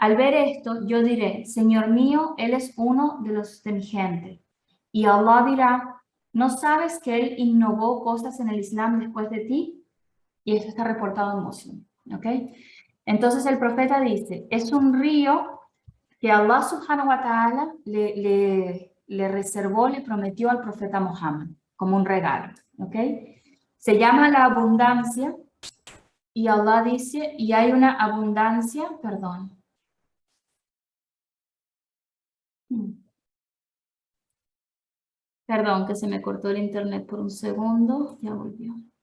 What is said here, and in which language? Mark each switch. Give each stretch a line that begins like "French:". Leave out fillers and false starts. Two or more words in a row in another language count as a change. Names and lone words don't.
Spanish: Al ver esto, yo diré, Señor mío, Él es uno de mi gente. Y Allah dirá, ¿no sabes que Él innovó cosas en el Islam después de ti? Y esto está reportado en Muslim, ¿ok? Entonces el profeta dice, es un río que
Arabic: الله سبحانه وتعالى
Spanish: le reservó, le prometió al profeta Muhammad como un regalo, ¿ok? Se llama la abundancia y Allah dice, y hay una abundancia, perdón. Perdón, que se me cortó el internet por un segundo, ya volvió.